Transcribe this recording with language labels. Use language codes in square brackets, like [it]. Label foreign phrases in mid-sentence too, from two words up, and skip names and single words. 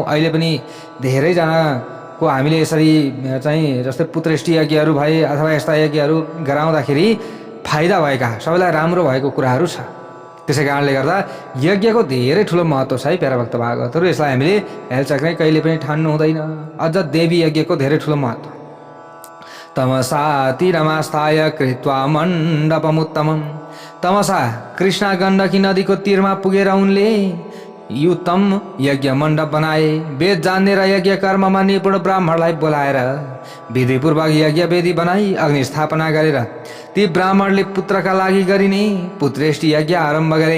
[ne] अहिले पनि धेरैजनाको हामीले यसरी चाहिँ जस्तै पुत्रेष्टि यज्ञहरू भए अथवा यस्ता यज्ञहरू गराउँदाखेरि फाइदा भएका, सबैलाई राम्रो भएको कुराहरू छ। त्यसै कारणले गर्दा यज्ञको धेरै ठुलो महत्त्व छ है प्याराभक्त भागवतहरू। यसलाई हामीले हेलचक्रै कहिले पनि ठान्नु हुँदैन। अझ देवी यज्ञको धेरै ठुलो महत्त्व। [sa] तमसा तीरमास्थाय कृत्वा मण्डपमुत्तमम्। [ne] तमसा कृष्णा गण्डकी नदीको तीरमा पुगेर उनले उत्तम यज्ञ मण्डप बनाए। वेद जान्ने र यज्ञ कर्ममा निपुण ब्राह्मणलाई बोलाएर विधिपूर्वक यज्ञ वेदी बनाई अग्नि स्थापना गरेर ती ब्राह्मणले पुत्रका लागि गरिने पुत्रेष्टि यज्ञ आरम्भ गरे।